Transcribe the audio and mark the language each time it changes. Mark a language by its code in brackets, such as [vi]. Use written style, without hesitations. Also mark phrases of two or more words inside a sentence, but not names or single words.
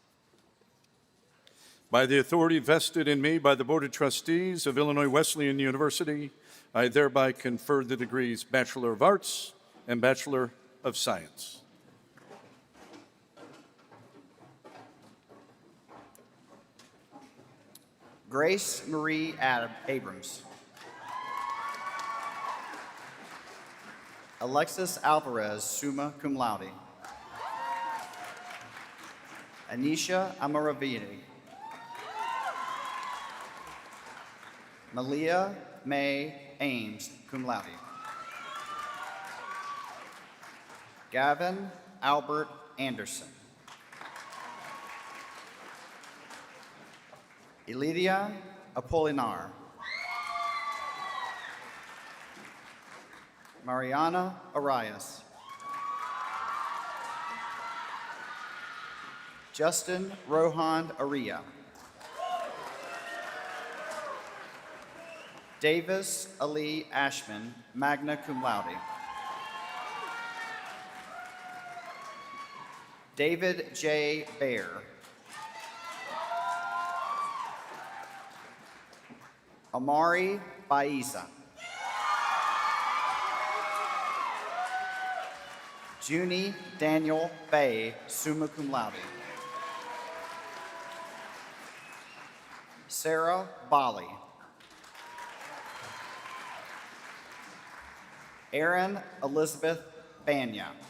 [en] By the authority vested in me by the Board of Trustees of Illinois Wesleyan University, I thereby confer the degrees Bachelor of Arts and Bachelor of Science. Grace Marie Abrams. Alexis Alvarez, [la] summa cum laude. [en] Anisha Amaravini. Malia May Ames, [la] cum laude. [en] Gavin Albert Anderson. Elidia Apolinar. Mariana Arias. Justin Rohan Aria. Davis Ali Ashman, [la] magna cum laude. [en] David J. Baer. Amari Baiza. Junie Daniel Bay, [la] summa cum laude. [en] Sarah Bali. Erin Elizabeth Banya.